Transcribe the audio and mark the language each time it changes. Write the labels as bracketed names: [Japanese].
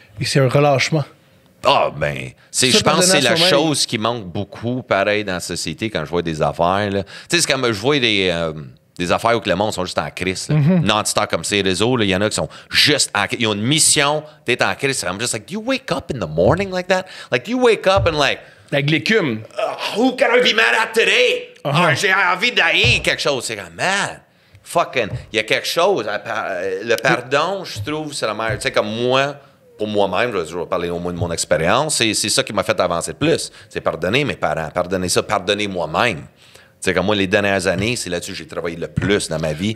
[French] Et c'est un relâchement. Ah, ben, je pense que c'est la chose qui manque beaucoup, pareil, dans la société, quand je vois des affaires. Tu sais, c'est comme je vois des affaires où le monde sont juste en crise. Non-stop comme ces réseaux, il y en a qui sont juste en crise. Ils ont une mission d'être en crise. [English] I'm just like, do you wake up in the morning like that? Like, do you wake up and like... [French] Avec l'écume. [English] Who can I be mad at today? [French] J'ai envie d'haïr quelque chose. C'est comme, man, fucking, il y a quelque chose. Le pardon, je trouve, c'est la meilleure. Tu sais, comme moi... Pour moi-même, je vais parler au moins de mon expérience, c'est ça qui m'a fait avancer le plus. C'est pardonner mes parents, pardonner moi-même. Tu sais, comme moi, les dernières années, c'est là-dessus que j'ai travaillé le plus dans ma vie.